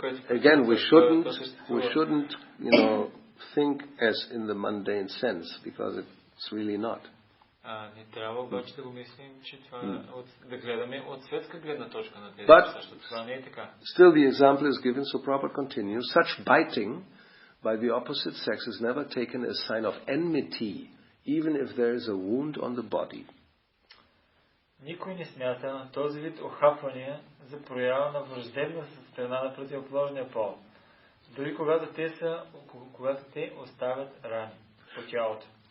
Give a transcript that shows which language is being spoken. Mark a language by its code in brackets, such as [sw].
[en] Again, we shouldn't, think as in the mundane sense, because it's really not. [bg] Не трябва обаче да го мислим, че това да гледаме от светска гледна точка на тези неща. Това не е така. [en] Still, the example is given, so Prabhupada continues. Such biting by the opposite sex is never taken as sign of enmity, even if there is a wound on the body. [bg] Никой не смята този вид охапвания за проява на враждебност от страна на противоположния пол, дори когато те оставят рани по тялото.